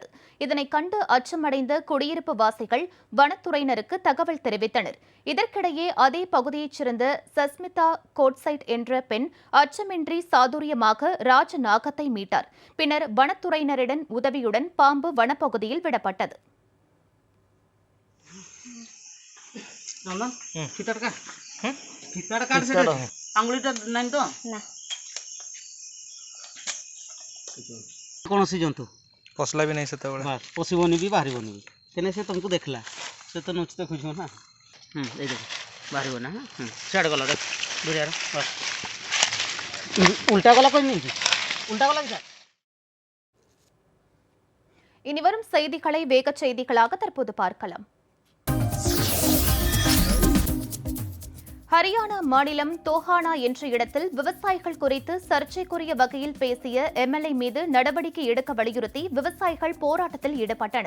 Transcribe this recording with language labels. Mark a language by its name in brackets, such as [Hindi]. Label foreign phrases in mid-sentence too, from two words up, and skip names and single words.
[Tamil] இதனை கண்டு அச்சமடைந்த குடியிருப்பு வாசிகள் வனத்துறையினருக்கு தகவல் தெரிவித்தனர். இதற்கிடையே அதே பகுதியைச் சேர்ந்த சஸ்மிதா கோட்சைட் என்ற பெண் அச்சமின்றி சாதுரியமாக ராஜநாகத்தை மீட்டார். பின்னர் வனத்துறையினரின் உதவியுடன் பாம்பு வனப்பகுதியில் விடப்பட்டது. [Odia] କୌଣସି ଜନ୍ତୁ ପଶିଲା ବି ନାହିଁ ସେତେବେଳେ ପଶିବନି ବି ବାହାରିବନି ବି ତେଣୁ ସେ ତୁମକୁ ଦେଖିଲା ସେ ତ ନୁଚି ଦେଖୁଛ ନା ଏଇ ଦେଖ ବାହାରିବ ନା ସିଆଡ଼େ ଗଲା ଦେଖ ଦୁରିଆର ଉଲ୍ଟା ଗଲା କହିନି ଉଲ୍ଟା ଗଲା କି [Tamil] இனிவரும் செய்திகளை வேகச் செய்திகளாக தற்போது பார்க்கலாம். ஹரியானா மாநிலம் தோஹானா என்ற இடத்தில் விவசாயிகள் குறித்து சர்ச்சைக்குரிய வகையில் பேசிய எம்எல்ஏ மீது நடவடிக்கை எடுக்க வலியுறுத்தி விவசாயிகள் போராட்டத்தில் ஈடுபட்டனர்.